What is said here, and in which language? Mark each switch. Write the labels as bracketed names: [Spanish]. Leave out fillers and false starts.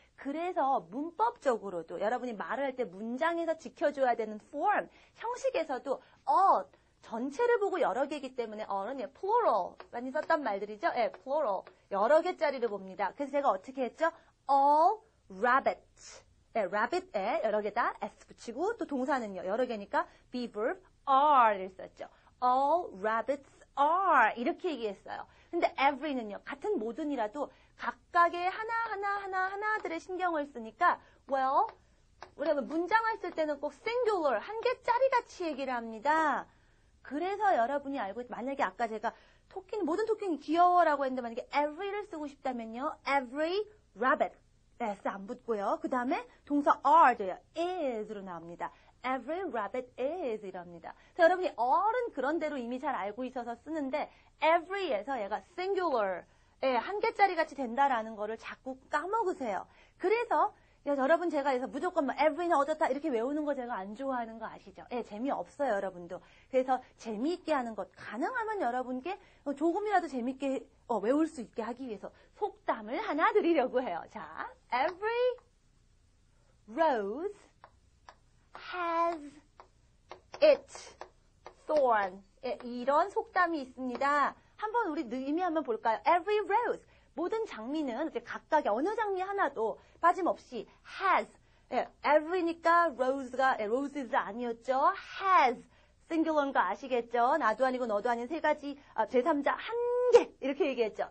[Korean] 그래서 문법적으로도 여러분이 말을 할 때 문장에서 지켜줘야 되는 form, 형식에서도 all, 전체를 보고 여러 개이기 때문에 all은 plural, 많이 썼단 말들이죠. plural, 여러 개짜리를 봅니다. 그래서 제가 어떻게 했죠? all rabbits, rabbit에 여러 개다 s 붙이고 또 동사는요. 여러 개니까 be verb are를 썼죠. [English] All rabbits are [Korean] 이렇게 얘기했어요. 근데 every는요. 같은 모든이라도 각각의 하나들의 신경을 쓰니까 well 우리가 문장을 쓸 때는 꼭 singular 한 개짜리 같이 얘기를 합니다. 그래서 여러분이 알고 만약에 아까 제가 모든 토끼는 귀여워라고 했는데 만약에 every를 쓰고 싶다면요. every rabbit s 안 붙고요. 그 다음에 동사 are도요. is로 나옵니다. [English] Every rabbit is [Korean] 이랍니다. 그래서 여러분이 all은 그런 대로 이미 잘 알고 있어서 쓰는데 every에서 얘가 singular 한 개짜리 같이 된다라는 거를 자꾸 까먹으세요. 그래서 여러분 제가 그래서 무조건 every는 어떻다 이렇게 외우는 거 제가 안 좋아하는 거 아시죠? 재미없어요 여러분도. 그래서 재미있게 하는 것 가능하면 여러분께 조금이라도 재미있게 외울 수 있게 하기 위해서 속담을 하나 드리려고 해요. [English] 자, every rose has its thorn. [Korean] 이런 속담이 있습니다. 한번 우리 의미 한번 볼까요? [English] Every rose. [Korean] 모든 장미는 각각의 어느 장미 하나도 빠짐없이 has. every니까 roses 아니었죠. has. singular인 거 아시겠죠? 나도 아니고 너도 아닌 세 가지 제3자 한 개 이렇게 얘기했죠.